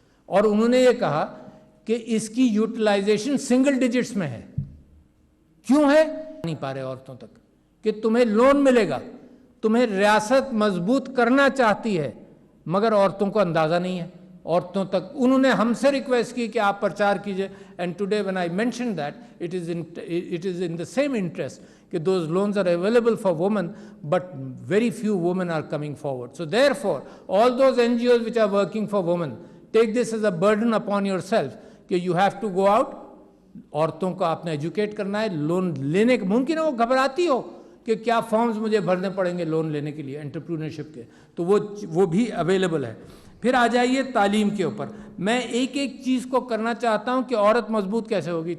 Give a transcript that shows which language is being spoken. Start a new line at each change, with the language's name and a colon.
Urdu: اور انہوں نے یہ کہا کہ اس کی یوٹیلائزیشن سنگل ڈیجٹس میں ہے. کیوں ہے؟ نہیں پا رہے عورتوں تک کہ تمہیں لون ملے گا. تمہیں ریاست مضبوط کرنا چاہتی ہے مگر عورتوں کو اندازہ نہیں ہے. عورتوں تک انہوں نے ہم سے ریکویسٹ کی کہ آپ پرچار کیجئے.
English: and today when I mentioned that it is in the same interest
Urdu: کہ
English: those loans are available for women but very few women are coming forward. So therefore all those NGOs which are working for women, take this as a burden upon yourself
Urdu: کہ
English: you have to go out.
Urdu: عورتوں کو آپ نے educate کرنا ہے. Loan لینے کے ممکن ہے وہ گھبراتی ہو کہ کیا فارمز مجھے بھرنے پڑیں گے لون لینے کے لیے انٹرپرینورشپ کے، تو وہ بھی اویلیبل ہے. پھر آ جائیے تعلیم کے اوپر. میں ایک چیز کو کرنا چاہتا ہوں کہ عورت مضبوط کیسے ہوگی.